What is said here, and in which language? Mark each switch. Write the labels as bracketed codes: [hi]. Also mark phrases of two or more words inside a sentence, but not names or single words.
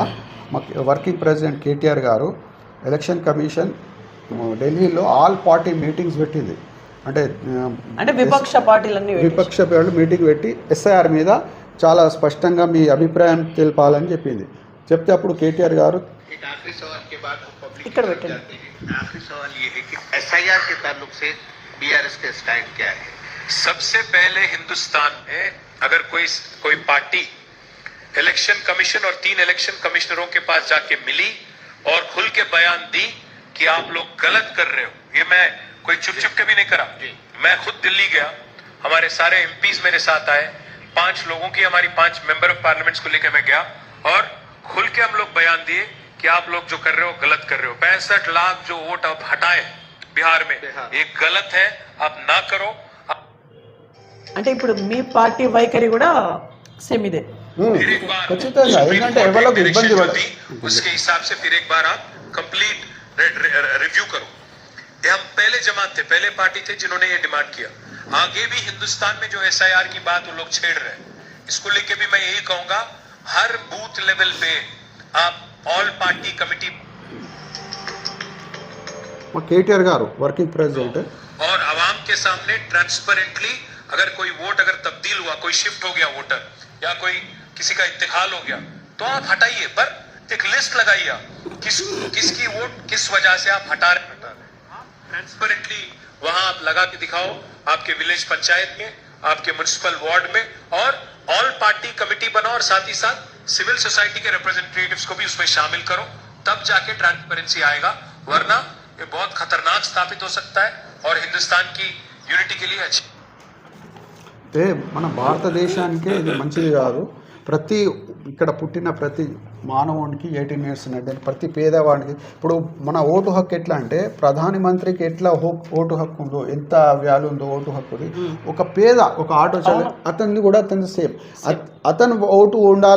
[te] మా [en] working president [te] కేటీఆర్ గారు [en] election commission [te] ఢిల్లీలో [en] all party meetings [te] పెట్టింది. అంటే విపక్ష పార్టీలు మీటింగ్ పెట్టి ఎస్ఐఆర్ మీద చాలా స్పష్టంగా మీ అభిప్రాయం తెలపాలని చెప్పింది. చెప్తే అప్పుడు కేటీఆర్ గారు ఇక్కడ పెట్టండి. [hi] आखिरी सवाल ये है कि एसआईआर के ताल्लुक से बीआरएस का स्टैंड क्या है? सबसे पहले हिंदुस्तान में अगर कोई पार्टी [en] election commission [hi] और 3 इलेक्शन कमिश्नरों के पास जाके मिली और खुल के बयान दी कि आप लोग गलत कर रहे हो, ये मैं कोई चुप के भी नहीं करा, मैं खुद दिल्ली गया, हमारे सारे एमपीज मेरे साथ आए, 5 लोगों की हमारी 5 [en] member of parliaments [hi] को लेकर मैं गया और खुल के हम लोग बयान दिए कि आप लोग जो कर रहे हो गलत कर रहे हो. 65 लाख जो वोट अब हटाए बिहार में ये गलत है, आप ना करो। [te] అంటే ఇప్పుడు మీ పార్టీ వైఖరి కూడా సేమ్ ఇదే. [hi] फिर एक बार [te] ఖచ్చితంగా ఏంటంటే ఎవరికి ఇబ్బంది పడదు. [hi] उसके हिसाब से फिर एक बार आप [en] complete review [hi] करो। ये हम पहले जमात थे, पहले पार्टी थे जिन्होंने ये डिमांड किया। आगे भी हिंदुस्तान में जो SIR की बात वो लोग छेड़ रहे हैं, इसको लेके भी मैं यही कहूंगा, हर [en] booth level [hi] पे आप [en] all party committee [te] మా కేటీఆర్ గారు [en] working president [hi] और आवाम के सामने ट्रांसपेरेंटली अगर कोई वोट अगर तब्दील हुआ, कोई शिफ्ट हो गया वोटर या कोई किसी का इंतकाल हो गया, तो आप हटाइए, पर एक लिस्ट लगाइए किसकी वोट किस वजह से आप हटा रहे ट्रांसपेरेंटली वहां आप लगा के दिखाओ, आपके विलेज पंचायत में, आपके [en] municipal ward [hi] में, और [en] all party committee [hi] बनाओ और साथ ही साथ [en] civil society [hi] के रिप्रेजेंटेटिव्स को भी उसमें शामिल करो, तब जाके ट्रांसपेरेंसी आएगा, वरना ये बहुत खतरनाक स्थापित हो सकता है और हिंदुस्तान की यूनिटी के लिए अच्छी। [te] అంటే మన భారతదేశానికే ఇది మంచిది కాదు. ప్రతి ఇక్కడ పుట్టిన ప్రతి మానవునికి 18 ఇయర్స్ అంటే ప్రతి పేదవాడికి ఇప్పుడు మన ఓటు హక్కు ఎట్లా అంటే ప్రధాని మంత్రికి ఎట్లా ఓటు హక్కు ఉందో, ఎంత వాల్యూ ఉందో ఓటు హక్కుది, ఒక పేద ఒక ఆటో అతన్ని కూడా అతని సేమ్ అతను ఓటు ఉండాలి.